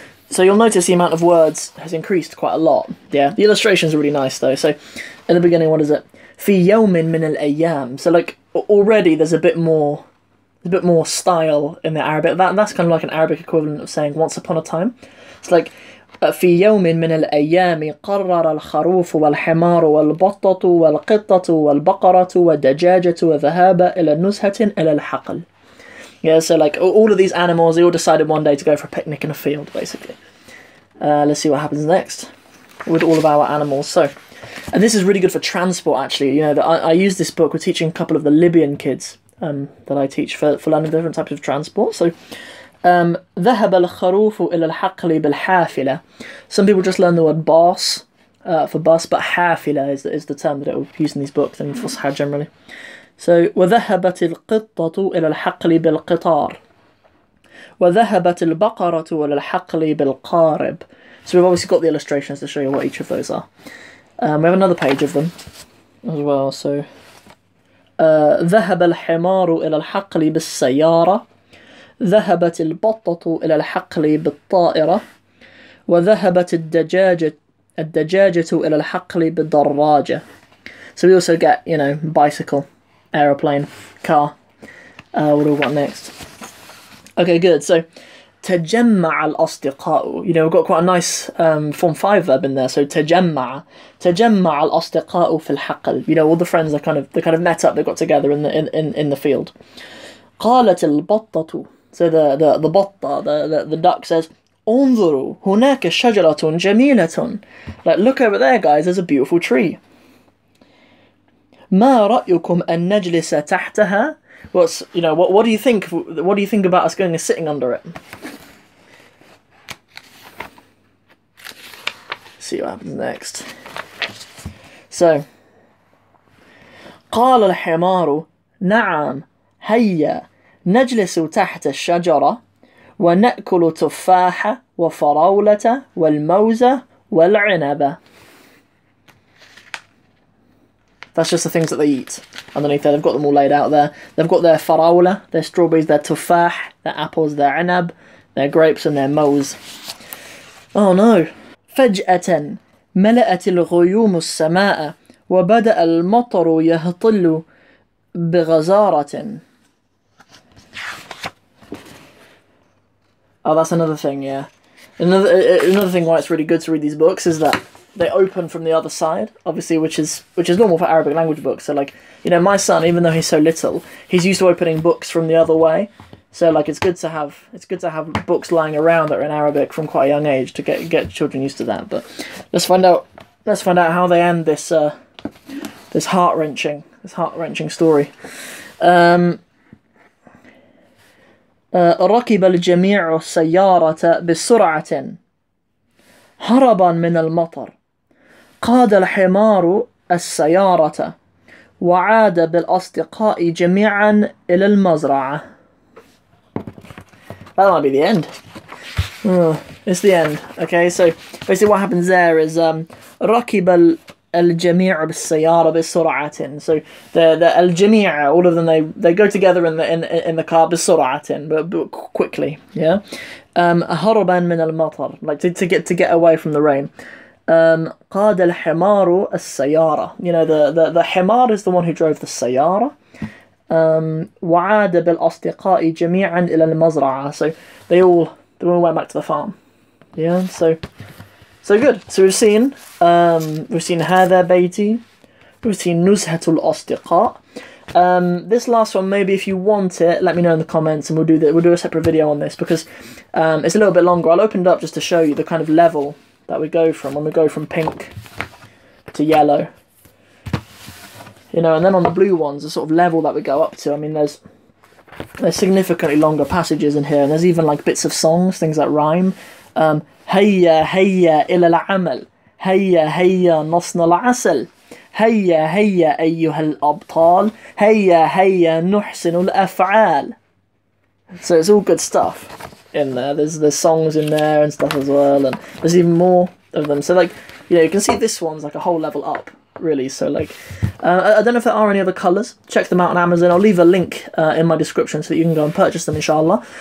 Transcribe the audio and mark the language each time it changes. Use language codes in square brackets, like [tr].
[en] So you'll notice the amount of words has increased quite a lot. Yeah, the illustrations are really nice though. So in the beginning, what is it? [ar] في يوم من الأيام. [en] So like already there's a bit more style in the Arabic. That's kind of like an Arabic equivalent of saying once upon a time. It's like [ar] في يوم من الأيام قرر الخروف والحمار والبطة والقطة والبقرة والدجاجة وذهاب إلى نزهة إلى الحقل. [en] Yeah, so like all of these animals, they all decided one day to go for a picnic in a field, basically. Let's see what happens next with all of our animals. So, and this is really good for transport, actually. I use this book. We're teaching a couple of the Libyan kids that I teach for learning different types of transport. So, [ar] ذهب الخروف إلى الحقل بالحافلة. [en] Some people just learn the word bas for bus, but حافلة is the term that it will use in these books and فصحى generally. So [ar] وذهبت القطة إلى الحقل بالقطار. وذهبت البقرة إلى الحقل بالقارب. [en] So we've obviously got the illustrations to show you what each of those are. We have another page of them as well. So [ar] ذهب الحمار إلى الحقل بالسيارة ذهبت البطة إلى الحقل بالطائرة وذهبت الدجاجة إلى الحقل بالدراجة. [en] So we also get, you know, bicycle, aeroplane, car. What do we got next? Okay, good. So [ar] تجمع الأصدقاء. [en] You know, we've got quite a nice form 5 verb in there. So [ar] تجمع الأصدقاء في الحقل. [en] You know, all the friends are kind of met up. They got together in the field. [ar] قالت البطة. [en] So the [ar] بطة, [en] the duck says, [ar] انظروا هناك شجرة جميلة. [en] Like, look over there, guys. There's a beautiful tree. [ar] ما رأيكم أن نجلس تحتها? [en] What's, you know, what do you think? What do you think about us going and sitting under it? See what happens next. So, [ar] قال الحمار نعم هيا نجلس تحت الشجرة ونأكل تفاحة وفراولة والموزة والعنبة. [en] That's just the things that they eat underneath there. They've got them all laid out there. They've got their faraula, their strawberries, their tufah, their apples, their inab, their grapes and their moz. Oh no. [ar] فجأة ملأت الغيوم السماء وبدأ المطر يهطل بغزارة. [en] Oh, that's another thing, yeah. Another thing why it's really good to read these books is that they open from the other side, obviously, which is normal for Arabic language books. So, like, you know, my son, even though he's so little, he's used to opening books from the other way. So, like, it's good to have books lying around that are in Arabic from quite a young age to get children used to that. But let's find out how they end this this heart-wrenching story. [ar] ركب الجميع السيارة بسرعة هربا من المطر. قاد الحمار السيارة وعاد بالأصدقاء جميعا إلى المزرعة. [en] That might be the end. It's the end. Okay, so basically what happens there is [ar] ركب الجميع بالسيارة بسرعة. [en] So the الجميع, all of them, they go together in the car بسرعة, but quickly. Yeah. [ar] هربا من المطر, [en] like to get away from the rain. [ar] قاد الحمار السيارة. [en] You know, the حمار is the one who drove the سيارة. [ar] وعاد بالأصدقاء جميعا إلى المزرعة. [en] So they all went back to the farm. Yeah. So good. So we've seen هذا بيتي. We've seen نزهة الأصدقاء. This last one, maybe if you want it, let me know in the comments, and we'll do a separate video on this, because it's a little bit longer. I'll open it up just to show you the kind of level that we go from when we go from pink to yellow. You know, and then on the blue ones, the sort of level that we go up to. I mean, there's significantly longer passages in here, and there's even like bits of songs, things that rhyme. [ar] هيا هيا إلى العمل هيا هيا نصنع العسل هيا هيا أيها الأبطال هيا هيا نحسن الأفعال. [en] So it's all good stuff in there. There's songs in there and stuff as well, and there's even more of them. So, like, you know, you can see this one's like a whole level up, really. So, like, I don't know if there are any other colours. Check them out on Amazon. I'll leave a link in my description so that you can go and purchase them, inshallah.